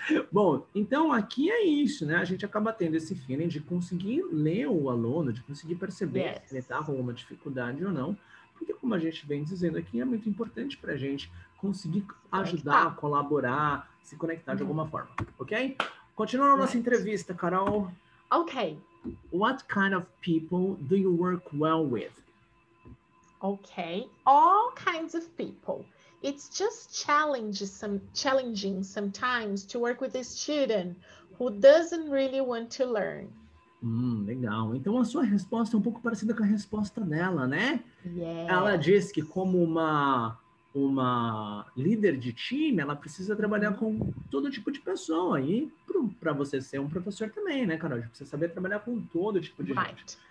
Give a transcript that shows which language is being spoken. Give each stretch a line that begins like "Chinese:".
Portuguese: Bom, então aqui é isso, né? A gente acaba tendo esse feeling de conseguir ler o aluno, de conseguir perceber se ele está com alguma dificuldade ou não, porque como a gente vem dizendo aqui, é muito importante para a gente conseguir ajudar, colaborar, se conectar de alguma forma, ok? Continuando a nossa entrevista, Carol. Ok.
English: What kind of people do you work well with? Okay, all kinds of people. It's just challenging sometimes to work with a student Who doesn't really want to learn.
Portuguese: Legal. Então a sua resposta é um pouco parecida com a resposta dela, né?
English: Yes.
Portuguese: Ela diz que como uma líder de time, ela precisa trabalhar com todo tipo de pessoa. E para você ser um professor também, né, Carol? Você precisa saber trabalhar com todo tipo de gente.